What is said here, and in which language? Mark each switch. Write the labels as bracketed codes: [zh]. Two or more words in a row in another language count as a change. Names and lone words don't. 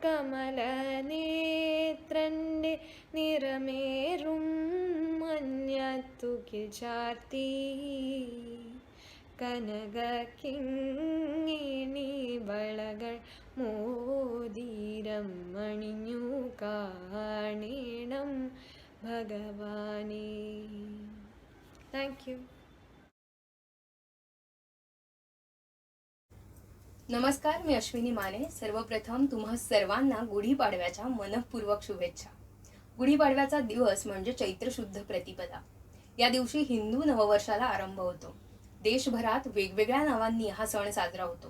[ml] കമലനേത്രന്റെ നിറമേറും മഞ്ഞത്തുകിൽ ചാർത്തി കനക കിങ്ങിണി വളകൾ മോതിരം അണിഞ്ഞു കാണേണം ഭഗവാനേ. [en] thank you. [mr] नमस्कार, मी अश्विनी माने. सर्वप्रथम तुम्हा सर्वांना गुढीपाडव्याच्या मनःपूर्वक शुभेच्छा. गुढीपाडव्याचा दिवस म्हणजे चैत्र शुद्ध प्रतिपदा. या दिवशी हिंदू नववर्षाला आरंभ होतो. देशभरात वेगवेगळ्या नावांनी हा सण साजरा होतो.